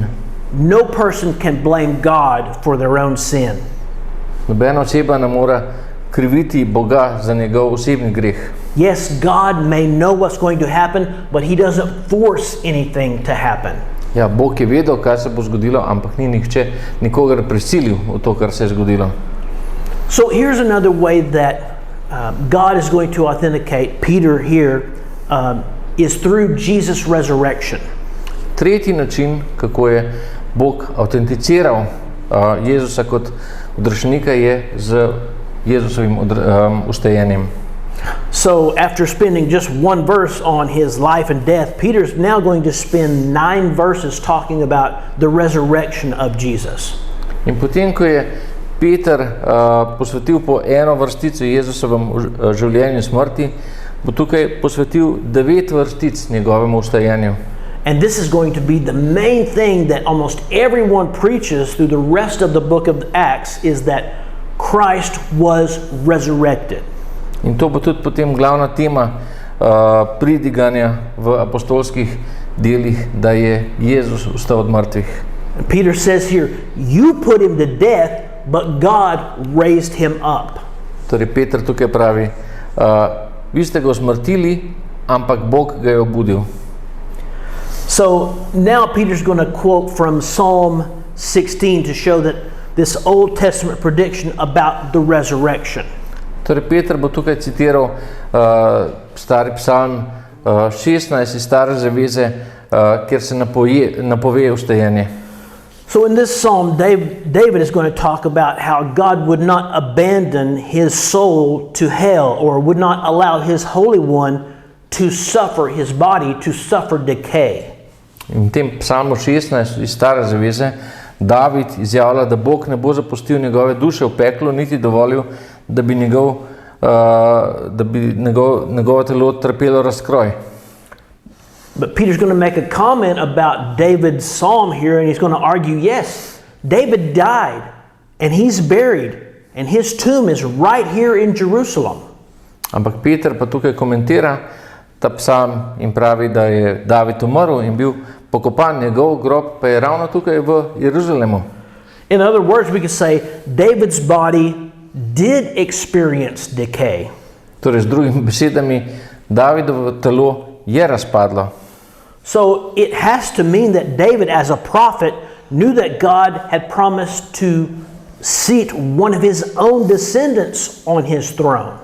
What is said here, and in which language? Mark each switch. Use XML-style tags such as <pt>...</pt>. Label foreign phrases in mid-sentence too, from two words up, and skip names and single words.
<en>No person can blame God for their own sin.</en> <sl>Nobena oseba ne more kriviti Boga za njegov osebni greh.</sl> <en>Yes, God may know what's going to happen, but he doesn't force anything to happen.</en> <sl>Ja, Bog je vedel, kaj se bo zgodilo, ampak ni nihče nikogar prisilil v to, kar se je zgodilo.</sl> <en>So here's another way that God is going to authenticate Peter here is through Jesus' resurrection.</en> <sl>Tretji način, kako je Bog autenticiral Jezusa kot odrešenika, je z Jezusovim ustajenjem.</sl> <en>So after spending just one verse on his life and death, Peter's now going to spend 9 verses talking about the resurrection of Jesus.</en> <sl>In potem, ko je Peter posvetil po eno vrstico Jezusovem življenju in smrti, bo tukaj posvetil 9 vrstic njegovemu ustajenju.</sl> <en>And this is going to be the main thing that almost everyone preaches through the rest of the book of Acts, is that Christ was resurrected.</en> <sl>In to bo tudi potem glavna tema pridiganja v apostolskih delih, da je Jezus vstal od mrtvih.</sl> <en>Peter says here, you put him to death, but God raised him up.</en> <sl>Torej Peter tukaj pravi, vi ste ga usmrtili, ampak Bog ga je obudil.</sl> <en>So now Peter's going to quote from Psalm 16 to show that this Old Testament prediction about the resurrection.</en> <sl>Torej Peter bo tukaj citiral stari psalm 16 iz Stare zaveze, kjer se napove vstajanje.</sl> <en>So in this psalm, David is going to talk about how God would not abandon his soul to hell, or would not allow his Holy One to suffer, his body to suffer decay.</en> <sl>In v tem psalmu 16 iz Stare zaveze David izjavlja, da Bog ne bo zapustil njegove duše v peklu, niti dovolil, da bi njegovo telo trpelo razkroj.</sl> <en>But Peter's going to make a comment about David's psalm here, and he's going to argue, yes, David died, and he's buried, and his tomb is right here in Jerusalem.</en> <sl>Ampak Peter pa tukaj komentira ta psalm in pravi, da je David umrl in bil pokopan, njegov grob pa je ravno tukaj v Jeruzalemu.</sl> <en>In other words, we could say David's body did experience decay.</en> <sl>Torej, z drugimi besedami, Davidovo telo je razpadlo.</sl> <en>So it has to mean that David, as a prophet, knew that God had promised to seat one of his own descendants on his throne.</en>